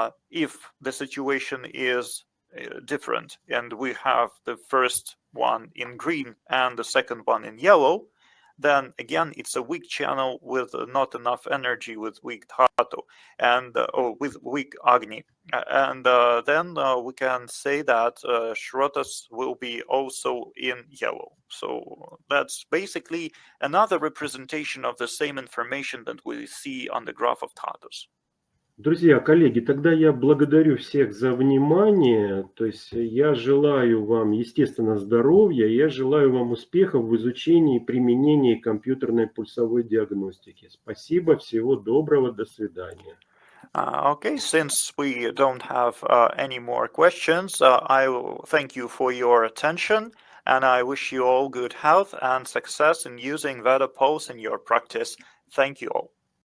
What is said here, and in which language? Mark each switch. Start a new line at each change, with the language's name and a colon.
English: If the situation is different and we have the first one in green and the second one in yellow, then again it's a weak channel with not enough energy, with weak dhatu and or with weak agni, and then we can say that shrotas will be also in yellow. So that's basically another representation of the same information that we see on the graph of dhatus.
Russian: Друзья, коллеги, тогда я благодарю всех за внимание. То есть я желаю вам, естественно, здоровья, я желаю вам успехов в изучении и применении компьютерной пульсовой диагностики. Спасибо, всего доброго, до свидания.
English: Okay, since we don't have any more questions, I will thank you for your attention, and I wish you all good health and success in using VedaPulse in your practice. Thank you all.